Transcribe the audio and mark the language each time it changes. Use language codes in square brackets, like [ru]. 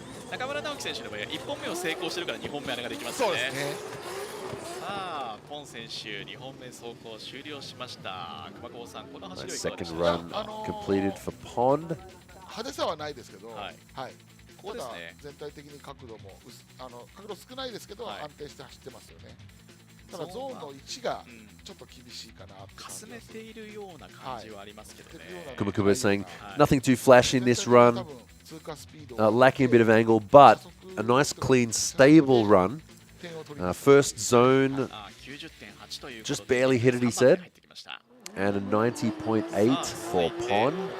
[ja] 中村直樹選手の場合は1本目を成功してるから2本目あれができますよね。さあ、ポン選手2本目走行終了しました。熊久保さん、この走りをいかがでしょうか。 [en] Second run completed for Pond. [ja] 派手さはないですけど、はい。ここですね。全体的に角度も角度少ないですけど安定して走ってますよね。ただゾーンの位置がちょっと厳しいかな。かすめているような感じはありますけどね。 [en] Kumakuma is saying nothing too flashy in this run, lacking a bit of angle, but a nice, clean, stable run. First zone, just barely hit it, he said, and a 90.8 for Pond.